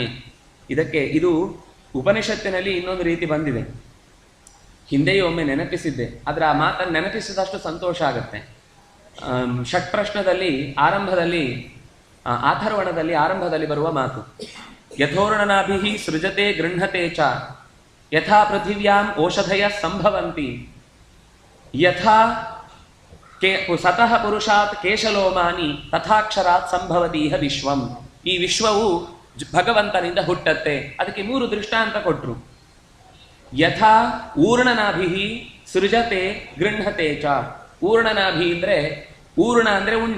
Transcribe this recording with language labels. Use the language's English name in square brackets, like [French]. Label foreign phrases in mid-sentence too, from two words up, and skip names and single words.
[Kannada] ಇದು ಉಪನಿಷತ್ತಿನಲ್ಲಿ ಇನ್ನೊಂದು ರೀತಿ ಬಂದಿದೆ. ಹಿಂದೆಯೂ ಒಮ್ಮೆ ನೆನಪಿಸಿದ್ದೆ, ಆದ್ರೆ ಆ ಮಾತನ್ನು ನೆನಪಿಸಿದಷ್ಟು ಸಂತೋಷ ಆಗುತ್ತೆ. ಷಟ್ಪ್ರಶ್ನದಲ್ಲಿ ಆರಂಭದಲ್ಲಿ, ಅಥರ್ವಣದಲ್ಲಿ ಆರಂಭದಲ್ಲಿ ಬರುವ ಮಾತು, [Sanskrit] ಯಥೋರ್ಣನಾಭಿಹಿ ಸೃಜತೆ ಗೃಹತೆ ಚ ಯಥಾ ಪೃಥಿವ್ಯಾಂ ಓಷಧಯ ಸಂಭವಂತಿ ಯಥಾ ಸತಃ ಪುರುಷಾತ್ ಕೇಶಲೋಮಾನಿ ತಥಾಕ್ಷರಾತ್ ಸಂಭವತೀಹ ವಿಶ್ವಂ. [Kannada] ಈ ವಿಶ್ವವು ಭಗವಂತನಿಂದ ಹುಟ್ಟತ್ತೆ. ಅದಕ್ಕೆ 3 ದೃಷ್ಟಾಂತ ಕೊಟ್ರು. [Sanskrit] ಯಥಾ ಊರ್ಣನಾಭಿಹಿ ಸೃಜತೆ ಗೃಹತೆ ಚ. [Kannada] ಊರ್ಣನಾಭಿ ಅಂದ್ರೆ, ಊರ್ಣ ಅಂದ್ರೆ ಉಣ್ಣೆ.